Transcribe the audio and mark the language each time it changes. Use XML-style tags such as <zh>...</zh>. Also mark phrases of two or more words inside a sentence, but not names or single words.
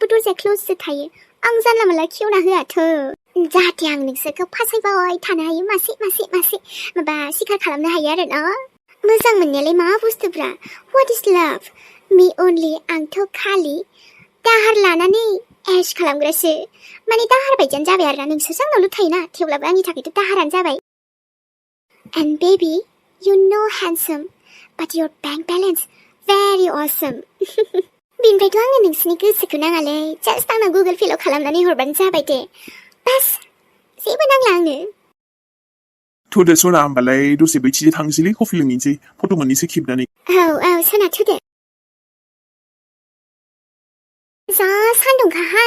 <brx>दरजाया क्लोजसो थायो आं जानला मोनला खेवना होआथ' जाहाथे आं नोंसोरखौ फासायबाय थानो हायो मासे माबा सिखार खालामनो हायो आरो ना मोजां मोननायालाय मा बुस्थुफ्रा</brx> <en>what is love me only</en> <brx>आंथ' खालि दाहार लानानै ऐश खालामग्रासो माने दाहार बायदियानो जाबाय आरोना नोंसोरसो आंनावल' थायोना थेवब्लाबो आंनि थाखायथ' दाहारानो जाबाय</brx> <en>And baby, you know handsome, but your bank balance very awesome.</en> <brx>बिनिफ्रायथ' आङो नोंसिनि गोसोखौ नाङालै जास्ट आंनाव गुगोल पेल' खालामनानै हरबानो जाबाय दे बास जेबो नांला आंनो थ'दो सना होमबालाय दसे बैथिंजाय थांसैलै कफि लोंहैनोसै फट' मोननैसो खेबनानै औ सना थुदो जा सान्दुंखाहाय</brx>